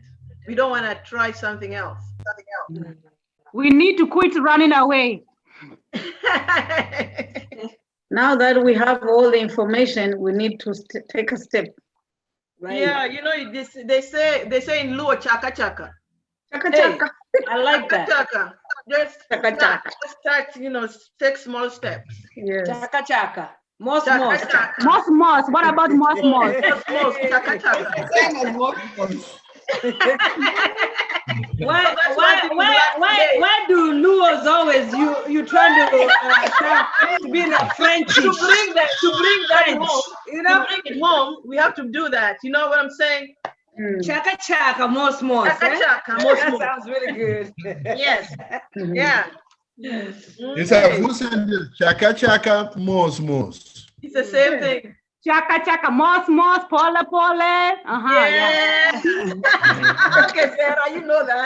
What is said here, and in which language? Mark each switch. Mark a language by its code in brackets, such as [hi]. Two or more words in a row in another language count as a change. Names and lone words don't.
[en] We don't want to try something else. We need to quit running away. Now that we have all the information, we need to take a step. Right? Yeah, they say in Luo [luo] chaka chaka. [en] Chaka Hey, chaka. I like that. Chaka. Just [luo] Chaka chaka. [en] start, take small steps. Yes. [luo] Chaka chaka. Mos. Chaka chaka. [en] Mos. What about mos? Mos. [luo] Chaka chaka. [en] Why do Luos always you trying to be like French? To bring that home, to bring it home, we have to do that. You know what I'm saying? [luo] Chaka chaka, mos. Chaka chaka, mos. [en] That sounds really good. Yes. Yeah. It's a full sentence. [luo] Chaka chaka, mos. [en] It's the same thing. [luo] Chaka chaka, mos, pole. [en] Yeah. Okay, Sarah, you know that.